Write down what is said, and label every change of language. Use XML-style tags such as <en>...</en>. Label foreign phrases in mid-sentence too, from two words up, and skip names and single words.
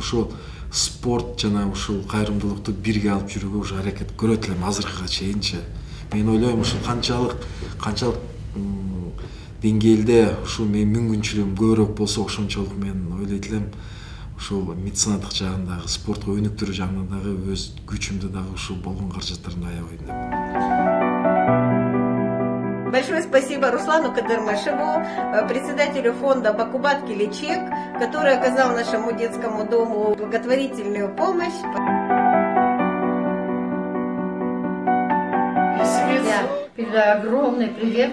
<ky>Ушул спорт жана ушул кайрымдуулукту бирге алып жүрүүгө уже аракет көрөт элем азыркыга чейинчи. Мен ойлойм, ушул канчалык деңгээлде ушул менин мүмкүнчүлүгүм көбүрөөк болсо, ошончолук мен ойлойт элем, ушул медицинадык жагындагы, спортко өнүктүрүү жагындагы өз күчүмдү дагы ушул болгон каражаттарымды аябайм деп.</ky> <ru>Большое спасибо Руслану Кадырмышеву, председателю фонда Бакубат Келечек, который оказал нашему детскому дому благотворительную помощь. Я передаю огромный привет.</ru>